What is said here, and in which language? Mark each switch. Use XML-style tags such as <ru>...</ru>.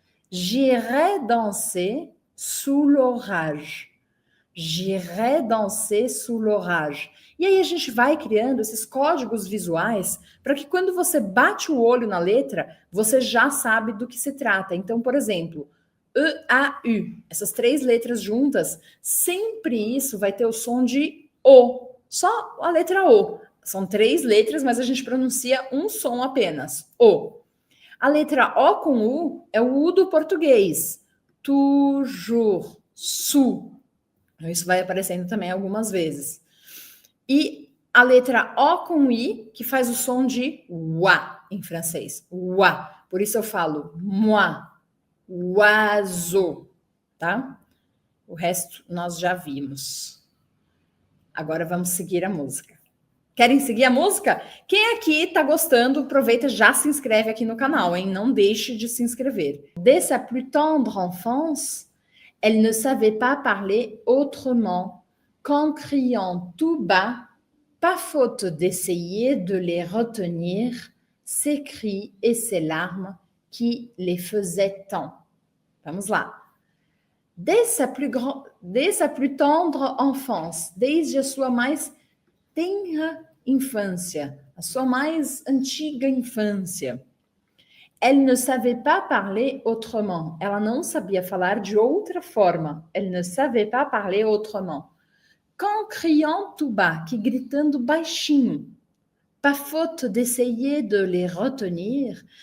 <fr>J'irais danser sous l'orage. J'irais danser sous l'orage.</fr> <pt>E aí a gente vai criando esses códigos visuais para que quando você bate o olho na letra, você já sabe do que se trata. Então, por exemplo, E-A-U, essas três letras juntas, sempre isso vai ter o som de O, só a letra O. São três letras, mas a gente pronuncia um som apenas, O. A letra O com U é o U do português. Toujours, su. Isso vai aparecendo também algumas vezes. E a letra O com I, que faz o som de wa em francês. Wa. Por isso eu falo moi, oiseau, tá? O resto nós já vimos. Agora vamos seguir a música. Querem seguir a música? Quem aqui tá gostando, aproveita, já se inscreve aqui no canal, hein? Não deixe de se inscrever.</pt> <fr>Dès sa plus tendre enfance, elle ne savait pas parler autrement qu'en criant tout bas Pas faute d'essayer de les retenir ses cris et ses larmes qui les faisaient tant.</fr> <pt>Vamos lá.</pt> <fr>Dès sa plus tendre enfance,</fr> <pt>desde a sua mais tenra infância, a sua mais antiga infância,</pt> <fr>elle ne savait pas parler autrement.</fr> <pt>Ela não sabia falar de outra forma.</pt> <fr>Elle ne savait pas parler autrement. Qu'en criant tout bas,</fr> <pt>que gritando baixinho.</pt> <fr>Pas faute d'essayer de les retenir.</fr>